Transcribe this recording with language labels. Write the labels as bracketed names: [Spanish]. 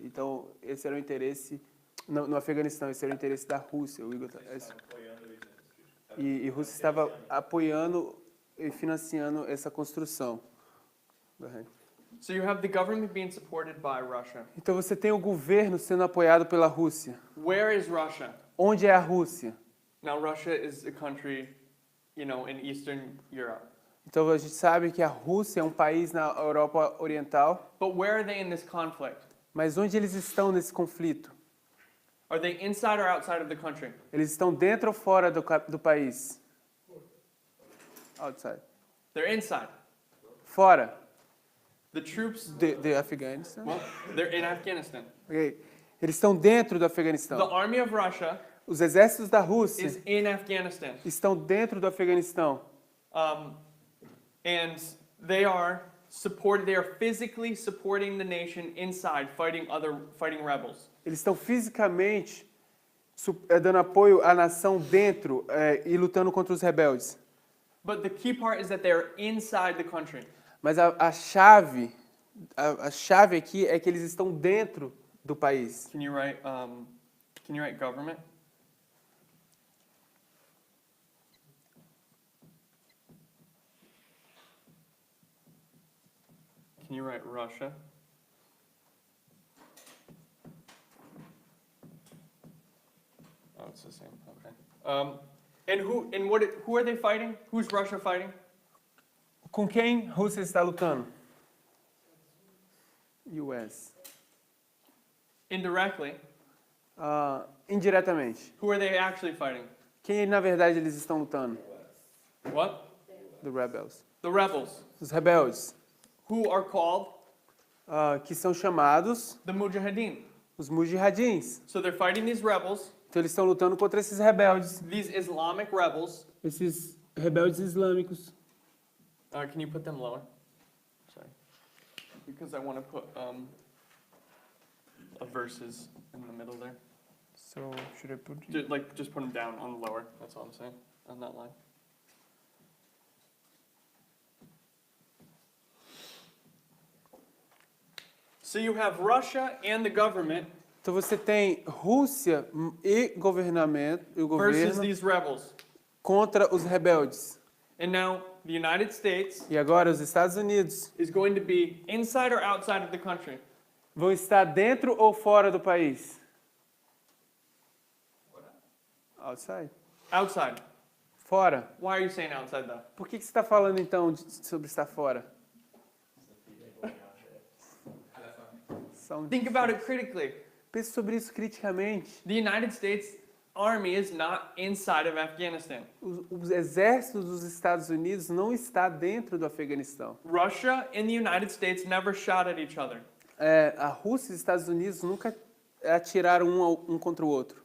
[Portuguese] Então esse era o interesse no Afeganistão. Esse era o interesse da Rússia. O Igor e a Rússia estava apoiando e financiando essa construção. [English] Go ahead. So you have the government being supported by Russia. [Portuguese] Então você tem o governo sendo apoiado pela Rússia. [English] Where is Russia? [Portuguese] Onde é a Rússia? [English] Now Russia is a country, in Eastern Europe. [Portuguese] Então a gente sabe que a Rússia é um país na Europa Oriental, [English] But where are they in this conflict? [Portuguese] mas onde eles estão nesse conflito? [English] Are they inside or outside of the country? [Portuguese] Eles estão dentro ou fora do país? [English] Outside. They're inside. [Portuguese] Fora [English] The troops, [Portuguese] de Afeganistão. [English] well, they're in Afghanistan. [Portuguese] Ok. Eles estão dentro do [English] The [Portuguese] Afeganistão. [English] army of Russia [Portuguese] Os exércitos da Rússia [English] is in Afghanistan. [Portuguese] estão dentro do Afeganistão. [English] And they are physically supporting the nation inside, fighting rebels. [Portuguese] Eles estão fisicamente dando apoio à nação dentro e lutando contra os rebeldes. [English] But the key part is that they're inside the country. [Portuguese] Mas a chave aqui é que eles estão dentro do país. [English] Can you write government? Can you write Russia? Oh, it's the same. Okay. And who are they fighting? Who's Russia fighting? [Portuguese] Com quem a Rússia está lutando? [English] US. Indirectly, [Portuguese] Indiretamente. [English] who are they actually fighting? [Portuguese] Quem na verdade eles estão lutando? [English] What? The rebels. The rebels, [Portuguese] Os rebeldes, [English] who are called [Portuguese] que são chamados [English] the Mujahideen. [Portuguese] os mujahidins. [English] So they're fighting these rebels, [Portuguese] Então eles estão lutando contra esses rebeldes, [English] these Islamic rebels. [Portuguese] esses rebeldes islâmicos. [English] Can you put them lower? Sorry. Because I want to put of verses in the middle there. So, should I put... Just put them down on the lower. That's all I'm saying, on that line. So you have Russia and the government [Portuguese] Então você tem Rússia e governamento, e o [English] versus [Portuguese] governo [English] these rebels. [Portuguese] contra os rebeldes. [English] And now the United States [Portuguese] E agora os Estados Unidos [English] is going to be inside or outside of the country. [Portuguese] vão estar dentro ou fora do país? [English] Outside. Outside. [Portuguese] Fora. [English] Why are you saying outside though? [Portuguese] Por que você está falando então sobre estar fora? [English] Think about it critically. [Portuguese] Pense sobre isso criticamente. [English] The United States Army is not inside of Afghanistan. [Portuguese] O exército dos Estados Unidos não está dentro do Afeganistão. [English] Russia and the United States never shot at each other. [Portuguese] A Rússia e os Estados Unidos nunca atiraram um contra o outro.